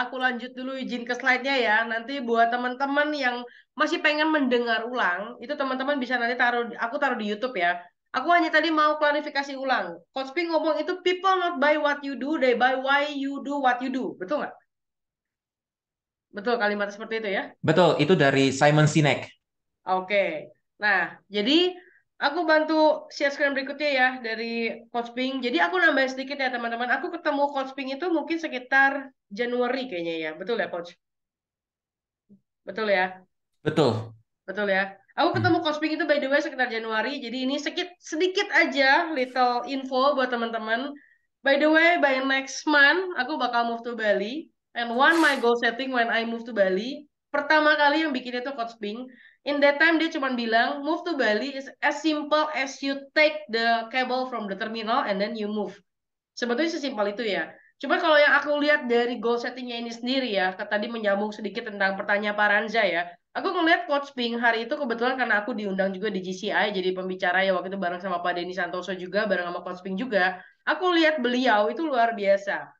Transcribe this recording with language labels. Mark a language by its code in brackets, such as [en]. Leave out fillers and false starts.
[id] Aku lanjut dulu izin ke slide-nya ya. Nanti buat teman-teman yang masih pengen mendengar ulang, itu teman-teman bisa nanti aku taruh di YouTube ya. Aku hanya tadi mau klarifikasi ulang. Coach Ping ngomong itu people not buy what you do, they buy why you do what you do. Betul nggak? Betul kalimat seperti itu ya? Betul, itu dari Simon Sinek. Oke. Nah, jadi aku bantu share screen berikutnya ya dari Coach Ping. Jadi aku nambahin sedikit ya teman-teman. Aku ketemu Coach Ping itu mungkin sekitar Januari kayaknya ya. Betul ya Coach? Betul ya? Betul. Betul ya? Aku ketemu Coach Ping itu by the way sekitar Januari. Jadi ini sedikit aja little info buat teman-teman. [en] By the way, by next month aku bakal move to Bali. And one my goal setting when I move to Bali, pertama kali yang bikin itu Coach Ping. In that time dia cuma bilang move to Bali is as simple as you take the cable from the terminal and then you move. [id] Sebetulnya sesimpel itu ya. Cuma kalau yang aku lihat dari goal settingnya ini sendiri ya, tadi menyambung sedikit tentang pertanyaan Pak Ranza ya. Aku ngeliat Coach Ping hari itu kebetulan karena aku diundang juga di GCI jadi pembicara ya waktu itu bareng sama Pak Denny Santoso juga, bareng sama Coach Ping juga. Aku lihat beliau itu luar biasa.